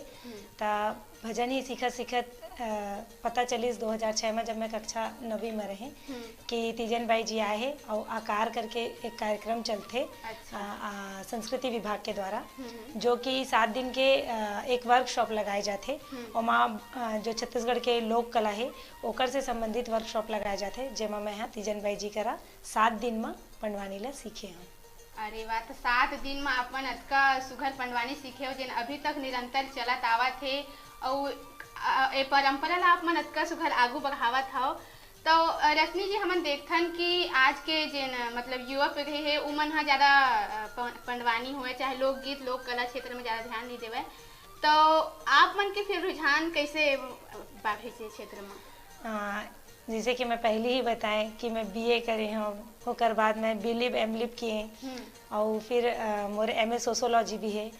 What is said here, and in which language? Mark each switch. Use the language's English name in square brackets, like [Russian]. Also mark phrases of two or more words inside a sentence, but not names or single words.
[Chhattisgarhi] ता भजन ही सीखत पता चलिस 2006 में जब मैं कक्षा 9वीं में रही कि तीजन बाई जी आए हैं और आकार करके एक कार्यक्रम चलते। अच्छा। संस्कृति विभाग के द्वारा जो कि 7 दिन के एक वर्कशॉप लगाए जाते और माँ जो छत्तीसगढ़ के लोक कला है ओकर से संबंधित वर्कशॉप लगाए जाते, जेमा मैं यहाँ तीजन बाई जी करा 7 दिन में पंडवानी ला सीखे हूँ। अरे वाह, तो 7 दिन में अपन अतका सुघर पंडवानी सीखे हो जिन अभी तक निरंतर चलत आवत है और ए परंपरा ला आप मन अतका सुघर आगू बढ़ावत हो। तो रश्मि जी हमन देखथन कि आज के जिन मतलब युवा पीढ़ी है उमन हा ज़्यादा पंडवानी हुए चाहे लोकगीत लोक कला क्षेत्र में ज़्यादा ध्यान नहीं देवे, तो आप मन के फिर रुझान कैसे बाढ़े से क्षेत्र में? जैसे कि मैं पहले ही बताएं कि मैं बीए करे हूँ, होकर बाद मैं बीलिप एमलिप किए और फिर मोर एमए सोशोलॉजी भी है।